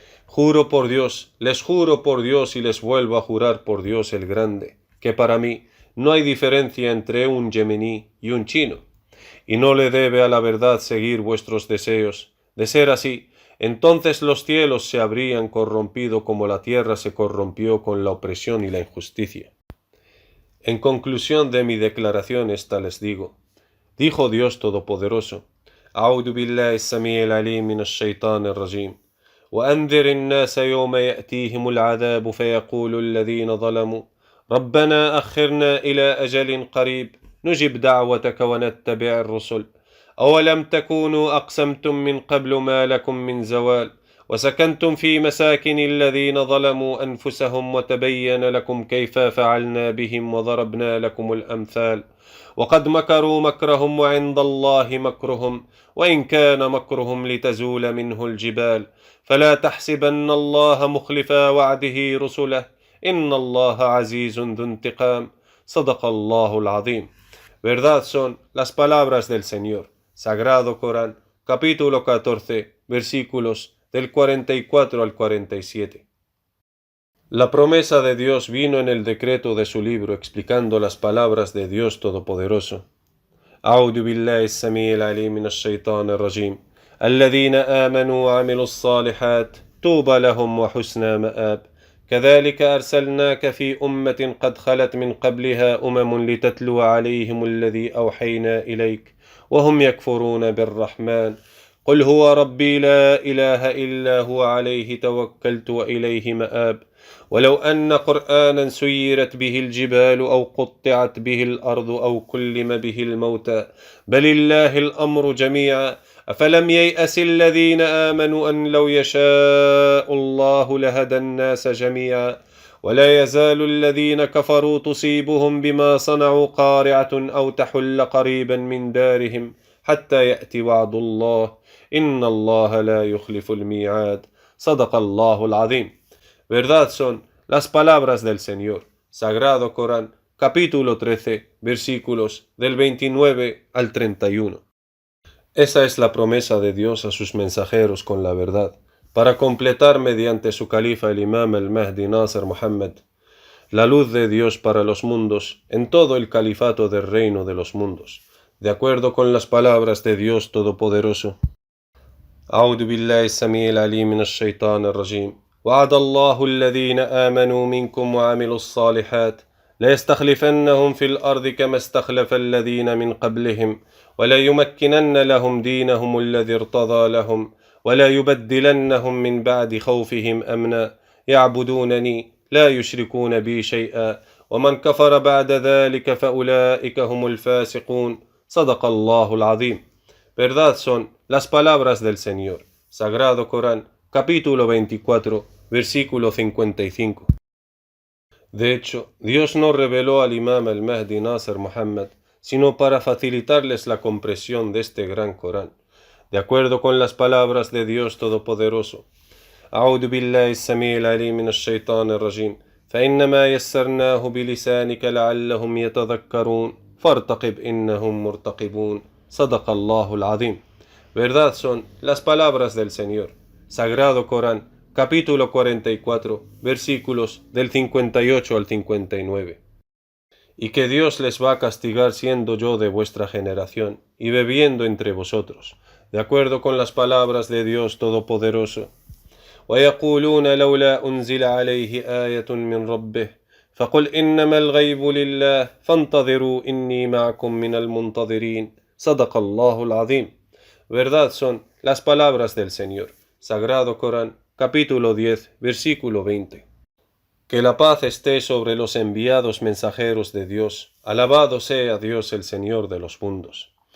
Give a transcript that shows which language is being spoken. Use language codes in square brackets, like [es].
[es] Juro por Dios, les juro por Dios y les vuelvo a jurar por Dios el Grande, que para mí no hay diferencia entre un yemení y un chino, y no le debe a la verdad seguir vuestros deseos. De ser así, entonces los cielos se habrían corrompido como la tierra se corrompió con la opresión y la injusticia. En conclusión de mi declaración esta les digo, dijo Dios Todopoderoso, [ar] أعوذ بالله السميع العليم من الشيطان الرجيم وأنذر الناس يوم يأتيهم العذاب فيقول الذين ظلموا ربنا أخرنا إلى أجل قريب نجب دعوتك ونتبع الرسل أولم تكونوا أقسمتم من قبل ما لكم من زوال وسكنتم في مساكن الذين ظلموا أنفسهم وتبين لكم كيف فعلنا بهم وضربنا لكم الأمثال وقد مكروا مكرهم وعند الله مكرهم وإن كان مكرهم لتزول منه الجبال فلا تحسبن الله مخلف وعده رسله إن الله عزيز ذو انتقام صدق الله العظيم. [es] Verdad son las palabras del Señor. Sagrado Corán, capítulo 14, versículos del 44 al 47. La promesa de Dios vino en el decreto de su libro explicando las palabras de Dios Todopoderoso. [ar] أعوذ بالله السميع العليم من الشيطان الرجيم الذين آمنوا وعملوا الصالحات طوبى لهم وحسن مآب كذلك أرسلناك في أمة قد خلت من قبلها لتتلو عليهم الذي أوحينا إليك وهم يكفرون بالرحمن قل هو ربي لا إله إلا هو عليه توكلت وإليه مآب ولو أن قرآنا سيرت به الجبال أو قطعت به الأرض أو كلم به الموتى بل الله الأمر جميعا أفلم ييأس الذين آمنوا أن لو يشاء الله لهدى الناس جميعا ولا يزال الذين كفروا تصيبهم بما صنعوا قارعة أو تحل قريبا من دارهم حتى يأتي وعد الله إن الله لا يخلف الميعاد صدق الله العظيم. [es] Verdad son las palabras del Señor. Sagrado Corán, capítulo 13, versículos del 29 al 31. Esa es la promesa de Dios a sus mensajeros con la verdad, para completar mediante su califa el imam al-Mahdi Nasr Muhammad, la luz de Dios para los mundos en todo el califato del reino de los mundos, de acuerdo con las palabras de Dios Todopoderoso. [ar] أعوذ بالله السميع العليم من الشيطان الرجيم وعد الله الذين آمنوا منكم وعملوا الصالحات ليستخلفنهم في الأرض كما استخلف الذين من قبلهم وليمكنن لهم دينهم الذي ارتضى لهم ولا يبدلنهم من بعد خوفهم أمنا يعبدونني لا يشركون بي شيئا ومن كفر بعد ذلك فأولئك هم الفاسقون صدق الله العظيم. [es] Verdad son las palabras del Señor. Sagrado Corán, capítulo 24, versículo 55. De hecho, Dios no reveló al imam al-Mahdi Nasr Muhammad, sino para facilitarles la comprensión de este gran Corán, de acuerdo con las palabras de Dios Todopoderoso. [ar] أعوذ بالله السميع العليم من الشيطان الرجيم فإنما يسرناه بلسانك لعلهم يتذكرون فارتقب إنهم مرتقبون صدق الله العظيم. [es] Verdad son las palabras del Señor. Sagrado Corán, capítulo 44, versículos del 58 al 59. Y que Dios les va a castigar siendo yo de vuestra generación y bebiendo entre vosotros, de acuerdo con las palabras de Dios Todopoderoso. [ar] ويقولون لولا أنزل عليه آية من ربه فقل إنما الغيب لله فانتظروا إني معكم من المنتظرين صدق الله العظيم. [es] Verdad son las palabras del Señor. Sagrado Corán, capítulo 10, versículo 20. Que la paz esté sobre los enviados mensajeros de Dios. Alabado sea Dios el Señor de los mundos.